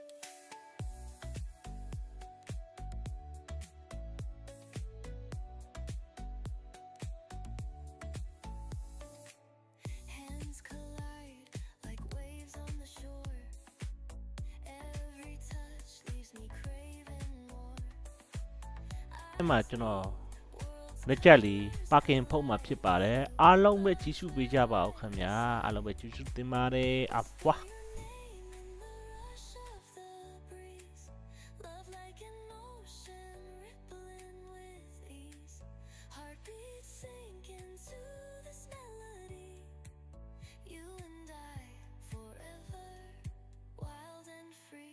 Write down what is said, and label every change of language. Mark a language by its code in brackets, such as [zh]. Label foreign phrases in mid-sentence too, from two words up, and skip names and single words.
[en] Hands collide like waves on the shore. Every touch leaves me craving more. [my] အဲ့မှာကျွန်တော်လက်ချက်လေးပါကင်ဖုန်းမှာဖြစ်ပါတယ်အားလုံးပဲကြည့်ရှုပေးကြပါဦးခင်ဗျာအားလုံးပဲကြည့်ရှုတင်ပါတယ်အဖွာ [en] Love like an ocean rippling with ease. Heartbeats sink into this melody. You and I forever, wild and free.